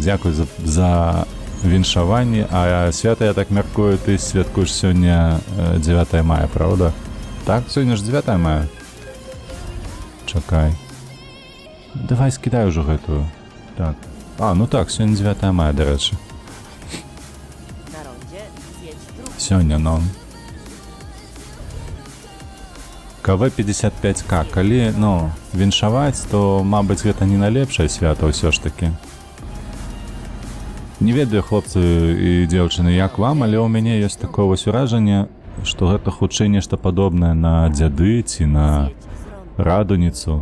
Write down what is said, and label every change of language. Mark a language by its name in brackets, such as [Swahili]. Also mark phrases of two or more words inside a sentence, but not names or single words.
[Belarusian] Дзякуй за віншаванне. А свята, я так мяркую, ты святкуеш сёння 9 мая, правда? Так, сёння ж 9 мая. Чакай. Давай скідай ўжо гэтую. Так. Ну так, сёння 9 мая, дарэчы. [Polish] Na rondzie zjedź drugą. [Belarusian] Сёння, ну. КВ-55К. Калі, віншаваць, то, мабыць, гэта не найлепшае свята ўсё ж такі. Не ведаю, хлопцы і дзяўчыны, як вам, але ў мяне ёсць такое вось уражанне, што гэта хутчэй нешта падобнае на дзяды ці на радуніцу.